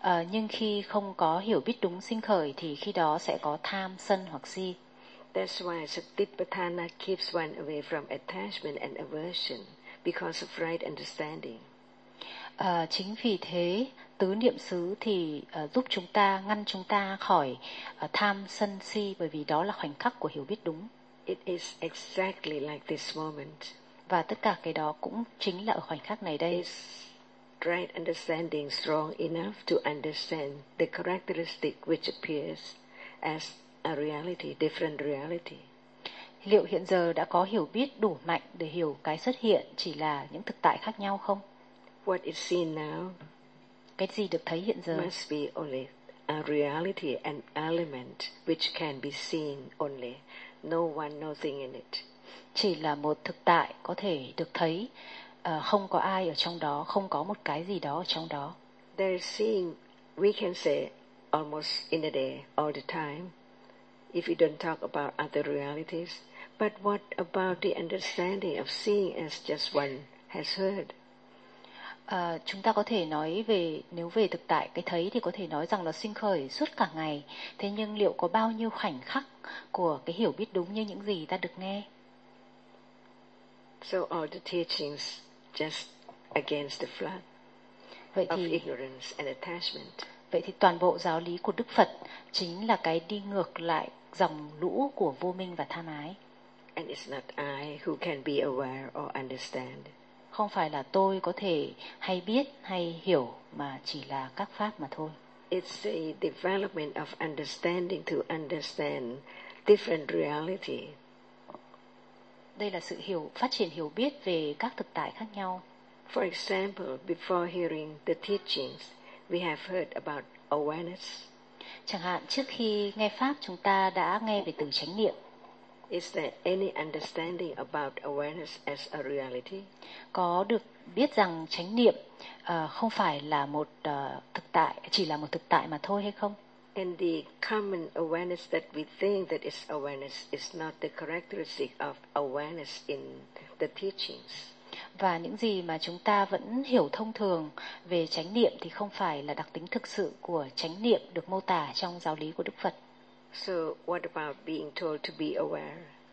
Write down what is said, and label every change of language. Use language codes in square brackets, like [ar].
[vi] Nhưng khi không có hiểu biết đúng sinh khởi thì khi đó sẽ có tham, sân hoặc si. [en] That's why satipatthana keeps one away from attachment and aversion because of right understanding. [vi] Chính vì thế tứ niệm xứ thì giúp chúng ta ngăn chúng ta khỏi tham, sân, si, bởi vì đó là khoảnh khắc của hiểu biết đúng. [en] It is exactly like this moment. [vi] Và tất cả cái đó cũng chính là ở khoảnh khắc này đây. [en] Is right understanding strong enough to understand the characteristic which appears as a reality, different reality? [vi] Liệu hiện giờ đã có hiểu biết đủ mạnh để hiểu cái xuất hiện chỉ là những thực tại khác nhau không? [en] What is seen now? [vi] Cái gì được thấy hiện giờ? [en] Must be only a reality, an element which can be seen only. No one, nothing in it. [vi] Chỉ là một thực tại có thể được thấy, không có ai ở trong đó, không có một cái gì đó ở trong đó. [en] There is seeing, we can say, almost in a day, all the time, if we don't talk about other realities. But what about the understanding of seeing as just one has heard? [vi] Chúng ta có thể nói về, nếu về thực tại, cái thấy thì có thể nói rằng là sinh khởi suốt cả ngày. Thế nhưng liệu có bao nhiêu khoảnh khắc của cái hiểu biết đúng như những gì ta được nghe? [en] So all the teachings just against the flood of ignorance and attachment. [vi] Vậy thì toàn bộ giáo lý của Đức Phật chính là cái đi ngược lại dòng lũ của vô minh và tham ái. [en] And it's not I who can be aware or understand. [vi] Không phải là tôi có thể hay biết hay hiểu mà chỉ là các pháp mà thôi. [en] It's a development of understanding to understand different reality. [vi] Đây là sự hiểu, phát triển hiểu biết về các thực tại khác nhau. [en] For example, before hearing the teachings, we have heard about awareness. [vi] Chẳng hạn trước khi nghe pháp chúng ta đã nghe về từ chánh niệm. [en] Is there any understanding about awareness as a reality? [vi] Có được biết rằng chánh niệm không phải là một thực tại, chỉ là một thực tại mà thôi hay không? [en] And the common awareness that we think that is awareness is not the characteristic of awareness in the teachings. [vi] Và những gì mà chúng ta vẫn hiểu thông thường về chánh niệm thì không phải là đặc tính thực sự của chánh niệm được mô tả trong giáo lý của Đức Phật. [en] So what about being told to be aware?